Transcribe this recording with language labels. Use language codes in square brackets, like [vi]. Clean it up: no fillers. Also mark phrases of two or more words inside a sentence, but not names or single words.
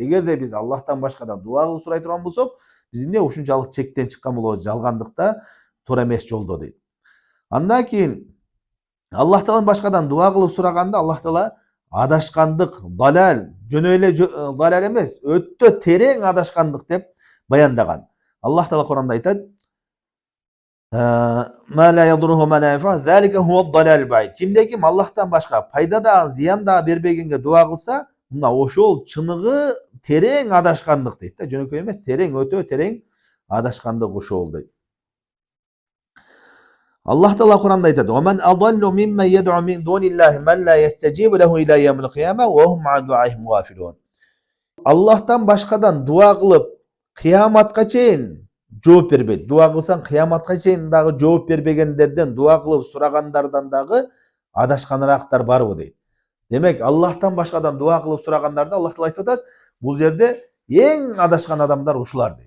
[ky] Эгерде биз Аллахтан башкадан дуа кылып сурай турган болсок, биз эмне ушунчалык чектен чыккан болобуз, жалгандыкта, туура эмес жолдо дейт. Андан кийин Аллахтан башкадан дуа кылып сураганда Аллах Таала адашкандык, далал, жөн эле далал эмес, өтө терең адашкандык деп баяндаган. Аллах Таала Куранда айтат: [ar] "ما لا يضره ما لا ينفع، ذلك هو ضلال بعيد." [ky] Кимде ким Аллахтан башка пайда да, зыян да бербегенге дуа кылса, мына ошол чыныгы терең адашкандык дейт да, жөнөкөй эмес, терең, өтө терең адашкандык ошол дейт. Аллах Таала Куранда айтат: [ar] "ومن أضل ممن يدعو من دون الله من لا يستجيب له إلى يوم القيامة وهم عن دعائهم غافلون." [ky] Аллахтан башкадан дуа кылып, кыяматка чейин жооп бербейт. Дуа кылсаң кыяматка чейин дагы жооп бербегендерден, дуа кылып сурагандардан дагы адашканырактар барбы дейт. Демек, Аллахтан башкадан дуа кылып сурагандарды Аллах Таала айтып атат, бул жерде эң адашкан адамдар ушулар дейт.